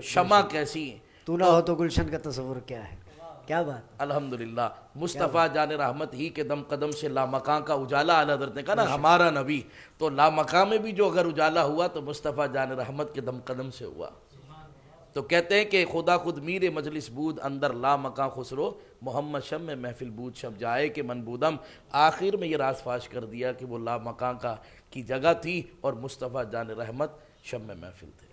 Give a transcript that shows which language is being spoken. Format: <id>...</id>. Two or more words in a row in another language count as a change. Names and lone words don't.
<ur>شمع کیسی. تو نہ ہو تو گلشن کا تصور کیا ہے. کیا بات. الحمدللہ مصطفیٰ جان رحمت ہی کے دم قدم سے لامکان کا اجالا. اعلیٰ حضرت نے کہا نا ہمارا نبی، تو لامکان میں بھی جو اگر اجالا ہوا تو مصطفیٰ جان رحمت کے دم قدم سے ہوا. تو کہتے ہیں کہ</ur> <fa>خدا خود میر مجلس بود اندر لا مکان خسرو، محمد شم میں محفل بود شب جائے کہ منبودم.</fa> <ur>آخر میں یہ راز فاش کر دیا کہ وہ لا مکان کی جگہ تھی اور مصطفیٰ جان رحمت شم میں محفل تھے.</ur>